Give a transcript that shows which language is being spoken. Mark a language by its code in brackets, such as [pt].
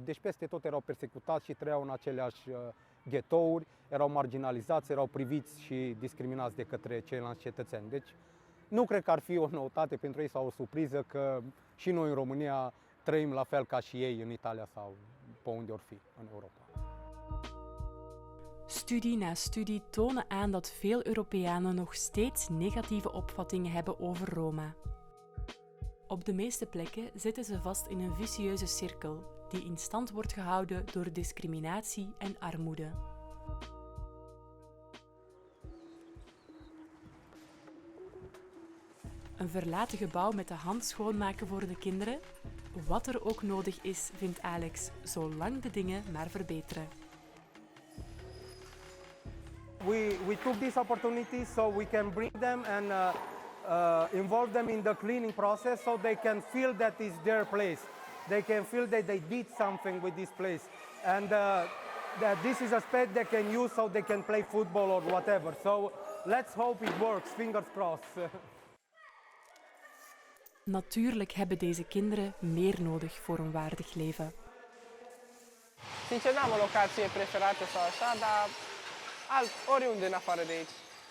[ro] Deci peste tot erau persecutați și trăiau în aceleași ghetouri, erau marginalizați, erau priviți și discriminați de către ceilalți cetățeni. Deci nu cred că ar fi o noutate pentru ei sau o surpriză că și noi în România trăim la fel ca și ei în Italia sau pe unde or fi în Europa. [nl] Studie na studie tonen aan dat veel Europeanen nog steeds negatieve opvattingen hebben over Roma. Op de meeste plekken zitten ze vast in een vicieuze cirkel die in stand wordt gehouden door discriminatie en armoede. Een verlaten gebouw met de hand schoonmaken voor de kinderen? Wat er ook nodig is, vindt Alex, zolang de dingen maar verbeteren. [en] We took this opportunity so we can bring them and involve them in the cleaning process so they can feel that it's their place. They can feel that they did something with this place and that this is a space they can use so they can play football or whatever. So let's hope it works, fingers crossed. [nl] Natuurlijk hebben deze kinderen meer nodig voor een waardig leven. [ro] Sincer, n-am o locație preferată sau așa, dar oriunde în afară de aici.